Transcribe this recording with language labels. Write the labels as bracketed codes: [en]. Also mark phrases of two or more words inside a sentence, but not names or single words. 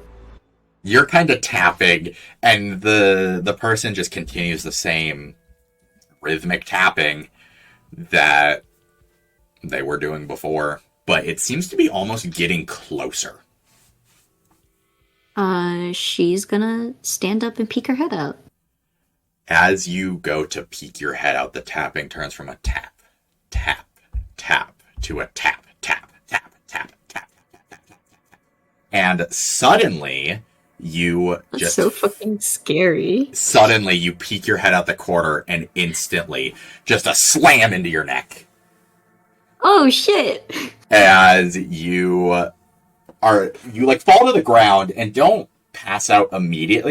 [en] You're kind of tapping, and the person just continues the same rhythmic tapping that they were doing before. But it seems to be almost getting closer. She's gonna stand up and peek her head out. As you go to peek your head out, the tapping turns from a tap, tap, tap, to a tap, tap, tap, tap, tap, tap, tap, tap. And suddenly, you That's just... so fucking scary. Suddenly, you peek your head out the corner, and instantly, just a slam into your neck. Oh, shit! As you like fall to the ground and don't pass out immediately.